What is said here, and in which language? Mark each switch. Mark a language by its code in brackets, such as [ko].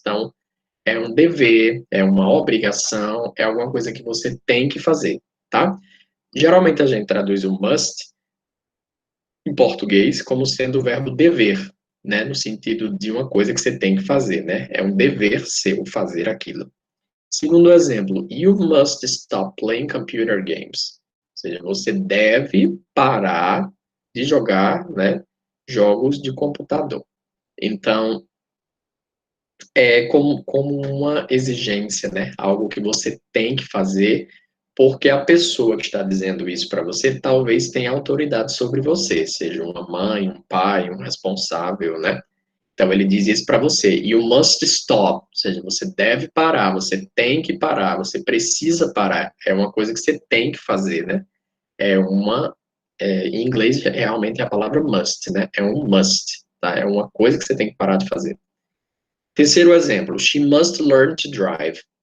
[pt] Então, é um dever, é uma obrigação, é alguma coisa que você tem que fazer, tá? Geralmente a gente traduz o must em português como sendo o verbo dever, né, no sentido de uma coisa que você tem que fazer, né? É um dever seu fazer aquilo. Segundo exemplo, [en] you must stop playing computer games. [pt] Ou seja, você deve parar de jogar, né, jogos de computador. Então, é como uma exigência, né? Algo que você tem que fazer, porque a pessoa que está dizendo isso para você talvez tenha autoridade sobre você, seja uma mãe, um pai, um responsável, né? Então ele diz isso para você. [en] You must stop, [pt] ou seja, você deve parar, você tem que parar, você precisa parar. É uma coisa que você tem que fazer, né? Em inglês realmente é a palavra must, né? É um must, tá? É uma coisa que você tem que parar de fazer. Terceiro exemplo, [en] she must learn to drive.